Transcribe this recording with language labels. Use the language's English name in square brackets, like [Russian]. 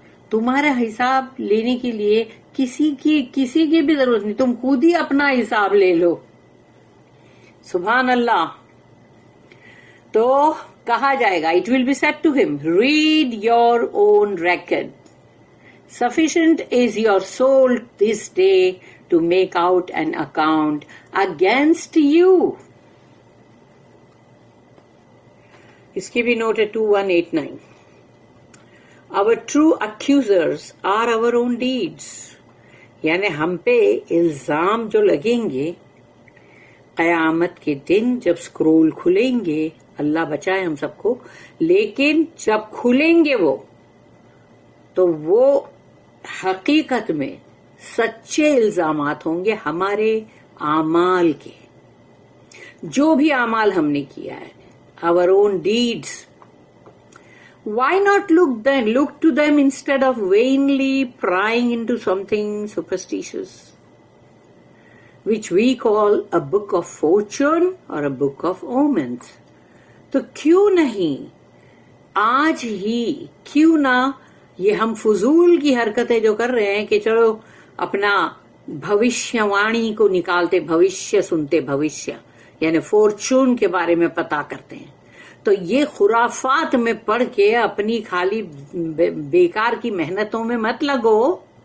[Urdu] تمہارا حساب لینے کے لیے کسی کی بھی ضرورت نہیں، تم خود ہی اپنا حساب لے لو. سبحان اللہ. تو کہا جائے گا، [English] It will be said to him, read your own record. Sufficient is your soul this day to make out an account against you. [Urdu] اس کی بھی نوٹ ہے 2189. [English] Our true accusers are our own deeds. [Urdu] یعنی ہم پہ الزام جو لگیں گے قیامت کے دن جب سکرول کھلیں گے، اللہ بچائے ہم سب کو، لیکن جب کھلیں گے وہ، تو وہ حقیقت میں سچے الزامات ہوں گے ہمارے اعمال کے، جو بھی اعمال ہم نے کیا ہے. [English] our own deeds. Why not look to them instead of vainly prying into something superstitious, which we call a book of fortune or a book of omens? [Urdu] تو کیوں نہیں آج ہی، کیوں نہ یہ ہم فضول کی حرکتیں جو کر رہے ہیں کہ چلو اپنا بھوشیہ وانی کو نکالتے، بھوشیہ سنتے، بھوشیہ یعنی فورچون کے بارے میں پتا کرتے ہیں، تو یہ خرافات میں پڑھ کے اپنی خالی بیکار کی محنتوں میں مت لگو،